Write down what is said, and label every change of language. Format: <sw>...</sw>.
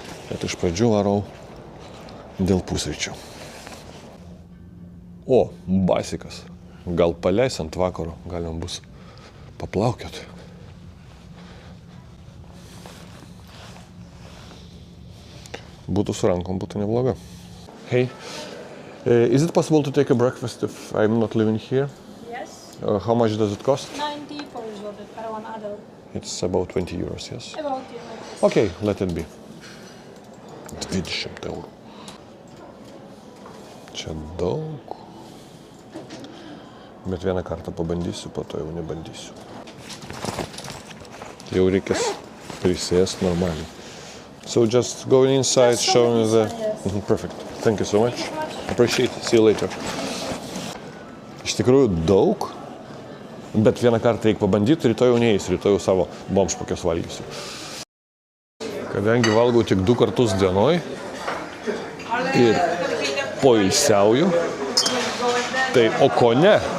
<lt>Bet iš pradžių varau dėl pusryčių. O, basikas. Gal paleis ant vakaro, galima bus paplaukiot. Būtų su rankom, būtų nebloga.</lt> <en>Hey, is it possible to take a breakfast if I'm not living here? Yes. How much does it cost? 90 for one adult. It's about 20 euros, yes? About euros. Okay, let it be. 20 eurų.</en> <lt>Čia daug. Bet vieną kartą pabandysiu, po to jau nebandysiu. Jau reikės prisėsti normaliai.</lt> <en>So just going inside, showing the... Yes. Perfect. Thank you so much. Appreciate it. See you later.</en> <lt>Iš tikrųjų daug, bet vieną kartą reikia pabandyti, rytoj jau neįs, rytoj jau savo bomšpakės valgysiu. Kadangi valgau tik 2 kartus dienoj ir poilsiauju, tai o ko ne?</lt>